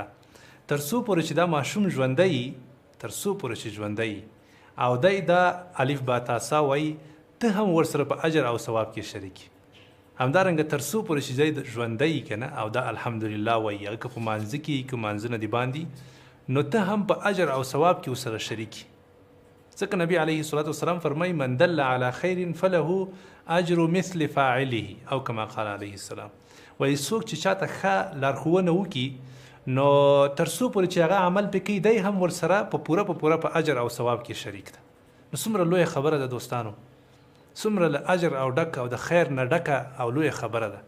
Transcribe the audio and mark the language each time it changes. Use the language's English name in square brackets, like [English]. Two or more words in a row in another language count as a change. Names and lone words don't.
[Pashto] تر څو پورې چې دا ماشوم ژوندی، تر څو پورې چې ژوندی او دی دا الف با تا سا وایي، ته هم ورسره په اجر او ثواب کې شریک. همدارنګه تر څو پورې چې دی ژوندی که نه او دا الحمدلله وایي، هغه که په مانځه کې که مانځه نه دي باندې، نو ته هم په اجر او ثواب کې ورسره شریک. [Arabic] ځکه نبي علیه الصلاة والسلام فرمایي من دل علی خیر فله اجر مثل فاعله، او کما قال علیه السلام. [Pashto] وایي څوک چې چاته ښه لارښوونه وکړي، نو تر څو پورې چې هغه عمل پې کوي، دی هم ورسره په پوره په اجر او ثواب کې شریک ده. نو څومره لویه خبره ده دوستانو، څومره له اجر او ډک او د خیر نه ډکه او لویه خبره ده.